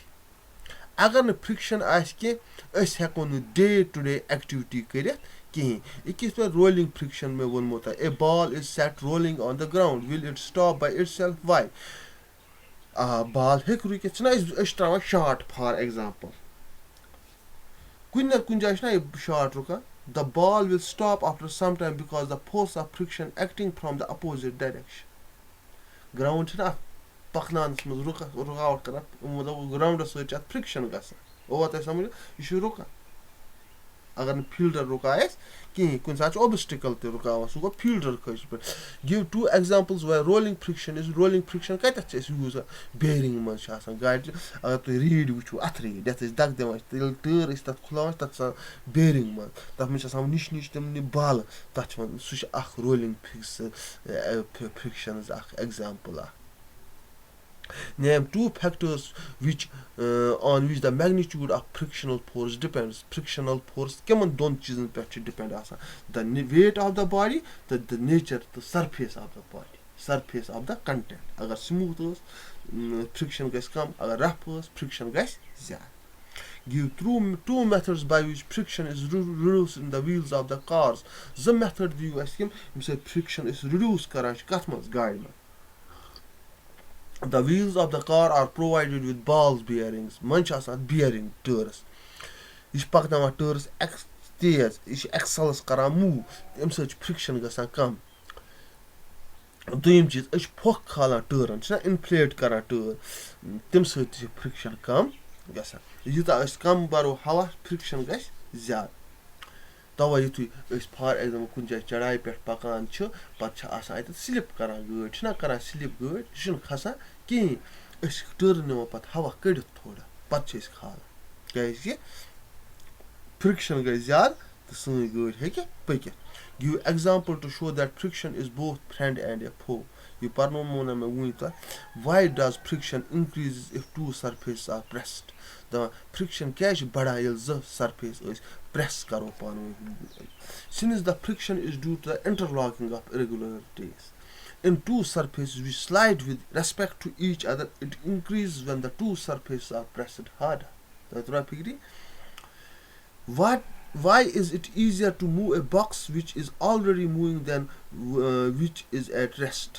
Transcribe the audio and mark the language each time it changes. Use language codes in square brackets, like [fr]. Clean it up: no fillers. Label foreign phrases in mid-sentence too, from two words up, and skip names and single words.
[ks] اگر نہٕ فرٛکشَن آسہِ کینٛہہ أسۍ ہٮ۪کو نہٕ [en] day to day activity [ks] کٔرِتھ کِہیٖنۍ. یہِ کِتھ پٲٹھۍ [en] rolling friction [ks] مےٚ ووٚنمو تۄہہِ. [en] A ball is set rolling on the ground will it stop by itself why. [ks] بال ہیٚکہِ رُکِتھ چھِنہ أسۍ چھِ ترٛاوان [en] shot for example. [ks] کُنہِ نتہٕ کُنہِ جایہِ چھِنہ یہِ شاٹ رُکان. [en] The ball will stop after some time because the force of friction acting from the opposite direction. [ks] Ground چھِنہ اَتھ پَکناونَس منٛز رُکاوٹ کران. مطلب گراوُنٛڈَس سۭتۍ چھِ اَتھ فرٛکشَن گژھان. اوٚوا تۄہہِ سَمجھ یہِ چھُ رُکان. اگر نہٕ فیٖلڈَر رُکایہِ اَسہِ کِہیٖنۍ کُنہِ ساتہٕ چھُ اوبسٹِکل تہِ رُکاوان سُہ گوٚو فیٖلڈَر خٲطرٕ پٲٹھۍ. [en] give 2 examples where rolling friction is. rolling friction [ks] کَتٮ۪تھ چھِ أسۍ یوٗز کران؟ بیرِنٛگ منٛز چھِ آسان گاڑِ. اگر تُہۍ ریٖڈ وٕچھِو اَتھ ریٖڈ یَتھ أسۍ دَکہٕ دِوان چھِ ییٚلہِ ٹٲر أسۍ تَتھ کھُلاوان چھِ تَتھ چھِ آسان بیرِنٛگ منٛز. تَتھ منٛز چھِ آسان نِش تِمنٕے بالہٕ تَتھ چھِ وَنان سُہ چھُ اکھ [en] rolling frictions [ks] اکھ ایٚگزامپٕل اکھ. [en] Name 2 factors on which the magnitude of frictional force depends. Frictional force [ks] کَمن دۄن چیٖزن پٮ۪ٹھ چھِ ڈِپٮ۪نٛڈ آسان. [en] The weight of the body تہٕ the nature the surface of the body. Surface of the content. [ks] اگر smooth ٲس friction گژھِ کم. اگر rough ٲس friction گژھِ زیادٕ. [en] Give 2 methods by which friction is reduced in the wheels of the cars. [ks] زٕ method دِیِو اَسہِ یِم ییٚمہِ سۭتۍ friction أسۍ reduce کران چھِ کَتھ منٛز گاڑِ منٛز. [en] The wheels of the car are provided with ball bearings. [ks] منٛز چھِ آسان bearing ٹٲرَس. یہِ چھِ پَکناوان ٹٲرَس تیز. یہِ چھِ ایٚکسَلَس کران موٗو. اَمہِ سۭتۍ چھِ فرٛکشَن گژھان کَم. دوٚیِم چیٖز أسۍ چھِ پھۄکھ کھالان ٹٲرَن چھِنہ اِنفلیٹ کران ٹٲر تَمہِ سۭتۍ تہِ چھِ فرٛکشَن کَم گژھان. یوٗتاہ أسۍ کَم بَرو ہوا فرٛکشَن گژھِ زیادٕ. تَوَے یُتھُے أسۍ [en] for example [ks] کُنہِ جایہِ چڑایہِ پٮ۪ٹھ پَکان چھِ پَتہٕ چھِ آسان اَتٮ۪تھ سِلِپ کران گٲڑۍ چھِنہ کران سِلِپ گٲڑۍ یہِ چھُنہٕ کھسان کِہیٖنۍ. أسۍ چھِ ٹٲرٕ نِوان پَتہٕ ہوا کٔڑِتھ تھوڑا پَتہٕ چھِ أسۍ کھالان کیٛازِ کہِ فرٛکشَن گژھِ زیادٕ تہٕ سٲنۍ گٲڑۍ ہیٚکہِ پٔکِتھ. [en] Give example to show that friction is both friend and a foe. You why does friction increases if two surfaces are pressed? The friction क्या बड़ा येल surface is press करो पानो. Since the friction is due to the interlocking of irregularities in two surfaces which slide with respect to each other, it increases when the two surfaces are pressed harder. What? Why is it easier to move a box which is already moving than which is at rest?